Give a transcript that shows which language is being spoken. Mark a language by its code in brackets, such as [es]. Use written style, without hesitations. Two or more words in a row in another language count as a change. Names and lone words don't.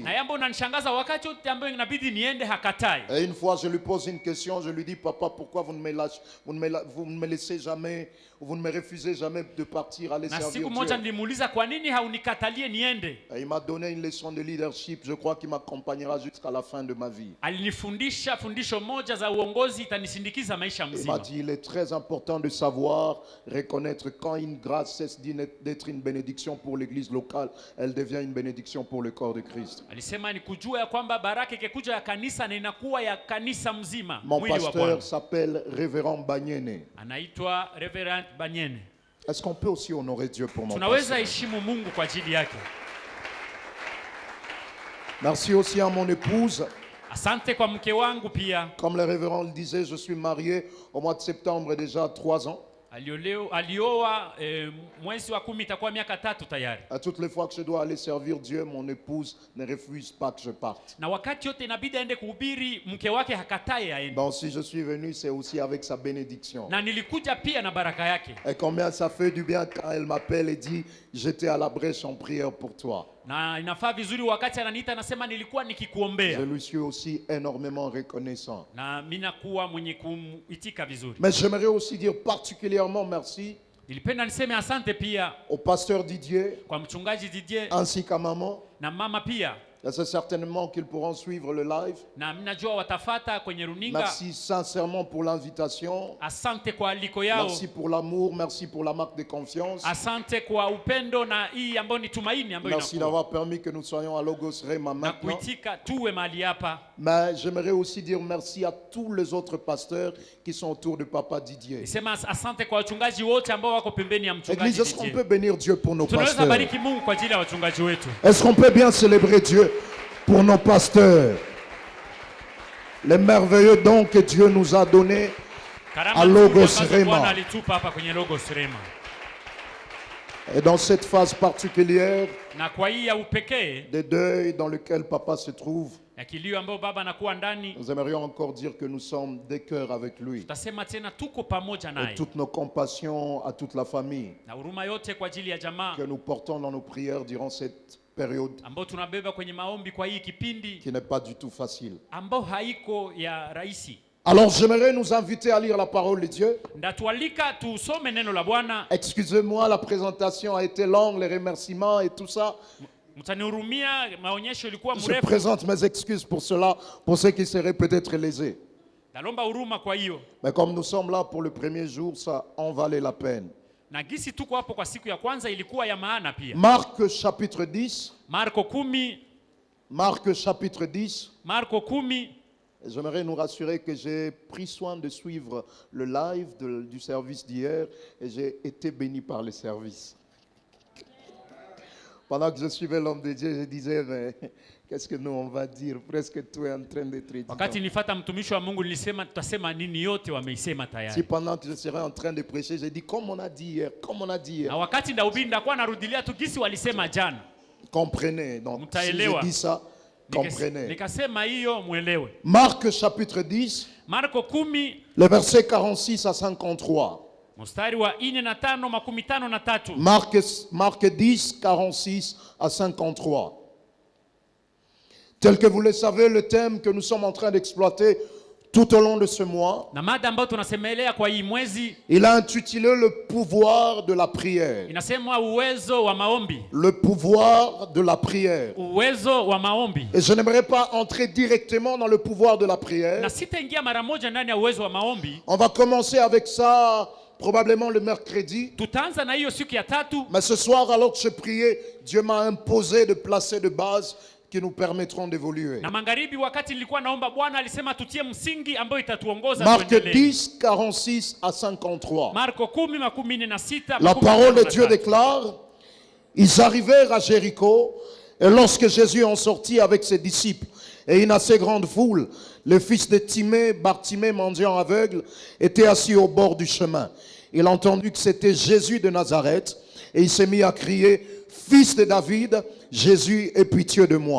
[sw] Na yambo unanishangaza, wakati yote ambayo inabidi niende hakatai. [fr] Et une fois, je lui pose une question, je lui dis, papa, pourquoi vous ne me laissez jamais, vous ne me refusez jamais de partir, aller [sw] Na [fr] servir [sw] siku moja [fr] Dieu. [sw] nilimuuliza kwa nini haunikatalie niende. [fr] Et il m'a donné une leçon de leadership, je crois qu'il m'accompagnera jusqu'à la fin de ma vie. [sw] Alinifundisha fundisho moja za uongozi itanisindikiza maisha [fr] Il m'a [sw] mzima. [fr] dit, il est très important de savoir, reconnaître quand une grâce cesse d'être une bénédiction pour l'église locale, elle devient une bénédiction pour le corps de Christ. [sw] Alisema ni kujua ya kwamba baraka ikikuja ya kanisa na inakuwa ya kanisa mzima. [fr] Mon [sw] Mwili wa [fr] pasteur [sw] Bwana. [fr] s'appelle Révérend Banyene. [sw] Anaitwa Reverend Banyene. [fr] Est-ce qu'on peut aussi honorer Dieu pour mon [sw] Tunaweza [fr] pasteur? [sw] heshimu Mungu kwa ajili yake. [fr] Merci aussi à mon épouse. [sw] Asante kwa mke wangu pia. [fr] Comme le révérend le disait, je suis marié au mois de septembre déjà 3 ans. [sw] Alioa mwezi wa 10 itakuwa miaka 3 tayari. [fr] À toutes les fois que je dois aller servir Dieu, mon épouse ne refuse pas que je parte. [sw] Na wakati yote inabidi aende kuhubiri, mke wake hakataye aende. [fr] Donc si je suis venu, c'est aussi avec sa bénédiction. [sw] Na nilikuja pia na baraka yake. [fr] Et combien ça fait du bien quand elle m'appelle et dit, j'étais à la brèche en prière pour toi. [sw] Na inafaa vizuri wakati ananiita anasema nilikuwa nikikuombea. [fr] Je lui suis aussi énormément reconnaissant. [sw] Na mimi nakuwa mwenye kuitika vizuri. [fr] Mais j'aimerais aussi dire particulièrement merci [sw] Nilipenda niseme asante pia [fr] au pasteur Didier [sw] kwa mchungaji Didier [fr] ainsi qu'à maman. [sw] na mama pia. [fr] Et c'est certainement qu'ils pourront suivre le live. [sw] Na mimi najua watafata kwenye runinga. [fr] Merci sincèrement pour l'invitation. [sw] Asante kwa aliko yao. [fr] Merci pour l'amour, merci pour la marque de confiance. [sw] Asante kwa upendo na hii ambayo ni tumaini ambayo [fr] Merci [sw] inakuwa. [fr] d'avoir permis que nous soyons à Logos Rema [sw] Na [fr] maintenant. [sw] kuitika tuwe mahali hapa. [fr] Mais j'aimerais aussi dire merci à tous les autres pasteurs qui sont autour de Papa Didier. [sw] Nisema asante kwa wachungaji wote ambao wako pembeni ya mchungaji [fr] Église, est-ce qu'on [sw] Didier. [fr] peut bénir Dieu pour nos [sw] Tunaweza [fr] pasteurs? [sw] bariki Mungu kwa ajili ya wachungaji wetu. [fr] Est-ce qu'on peut bien célébrer Dieu pour nos pasteurs? Les merveilleux dons que Dieu nous a donnés. [sw] Karama [fr] A [sw] nzuri [fr] Logos [sw] ambazo [fr] Rema. [sw] Bwana alitupa hapa kwenye Logos Rema. [fr] Et dans cette phase particulière [sw] Na kwa hii ya upekee [fr] de deuil dans lequel Papa se trouve, [sw] ya kilio ambayo baba anakuwa ndani, [fr] nous aimerions encore dire que nous sommes des cœurs avec lui. [sw] tutasema tena tuko pamoja [fr] Et [sw] naye. [fr] toutes nos compassions à toute la famille [sw] Na huruma yote kwa ajili ya jamaa [fr] que nous portons dans nos prières durant cette période [sw] ambao tunabeba kwenye maombi kwa hii kipindi [fr] qui n'est pas du tout facile. [sw] ambao haiko ya rahisi. [fr] Alors j'aimerais nous inviter à lire la parole de Dieu. [sw] Ndatualika tusome neno la Bwana. [fr] Excusez-moi, la présentation a été longue, les remerciements et tout ça. [sw] Mtanihurumia, maonyesho ilikuwa [fr] Je [sw] mrefu. [fr] présente mes excuses pour cela, pour ceux qui seraient peut-être lésés. [sw] Nalomba huruma kwa hiyo. [fr] Mais comme nous sommes là pour le premier jour, ça en valait la peine. [sw] Na gisi tuko hapo kwa siku ya kwanza ilikuwa ya maana pia. [fr] Marc chapitre 10. [sw] Marko 10. [fr] Marc chapitre 10. [sw] Marko 10. [fr] J'aimerais nous rassurer que j'ai pris soin de suivre le live du service d'hier et j'ai été béni par le service. Pendant que je suivais l'homme de Dieu, je disais, mais qu'est-ce que nous on va dire? Presque tout est en train d'être dit. [sw] Wakati nilifata mtumishi wa Mungu nilisema tutasema nini, yote wameisema [fr] Si [sw] tayari. [fr] pendant que je serais en train de prêcher, j'ai dit comme on a dit hier, comme on a dit hier. [sw] Na wakati ndahubiri ndakuwa narudilia tu gisi walisema jana. [fr] Comprenez. Donc si [sw] Mtaelewa. [fr] je dis ça, comprenez. [sw] Nikasema hiyo muelewe. [fr] Marc chapitre 10, [sw] Marko 10 [fr] le verset 46 à 53. [sw] mstari wa 45 makumi tano na tatu. [fr] Marc 10, 46 à 53. Tel que vous le savez, le thème que nous sommes en train d'exploiter tout au long de ce mois, [sw] Na mada ambayo tunasemelea kwa hii mwezi [fr] il a intitulé le pouvoir de la prière. [sw] inasemwa uwezo wa maombi. [fr] Le pouvoir de la prière. [sw] Uwezo wa maombi. [fr] Et je n'aimerais pas entrer directement dans le pouvoir de la prière. [sw] Na sitaingia mara moja ndani ya uwezo wa maombi. [fr] On va commencer avec ça probablement le mercredi. [sw] Tutaanza na hiyo siku ya tatu. [fr] Mais ce soir, alors que je priais, Dieu m'a imposé de placer de bases qui nous permettront d'évoluer. [sw] Na magharibi wakati nilikuwa naomba Bwana alisema tutie msingi ambayo itatuongoza [fr] Marc [sw] tuendelee. [fr] 10, 46 à 53. [sw] Marko 10 makumi nne na sita. [fr] La [sw] makumi [fr] parole de [sw] tano na [fr] Dieu [sw] tatu. [fr] déclare, ils arrivèrent à Jéricho, et lorsque Jésus en sortit avec ses disciples et une assez grande foule, le fils de Timée, Bartimée, mendiant aveugle, était assis au bord du chemin. Il entendit que c'était Jésus de Nazareth, et il s'est mis à crier, « Fils de David, Jésus, aie pitié de moi.